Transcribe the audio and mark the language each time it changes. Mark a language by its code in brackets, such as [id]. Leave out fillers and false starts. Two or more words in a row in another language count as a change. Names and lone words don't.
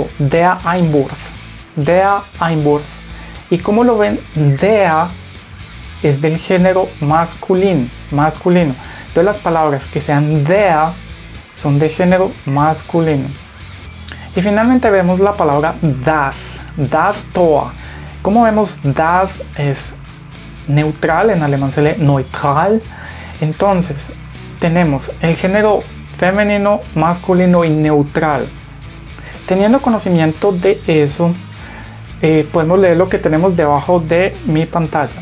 [de] Der Einwurf. Der Einwurf. [es] Y como lo ven, der es del género masculino. Entonces las palabras que sean der son de género masculino. Y finalmente vemos la palabra das. [de] Das Tor. [es] Como vemos, das es neutral, en alemán se lee neutral. Entonces tenemos el género femenino, masculino y neutral. Teniendo conocimiento de eso, podemos leer lo que tenemos debajo de mi pantalla.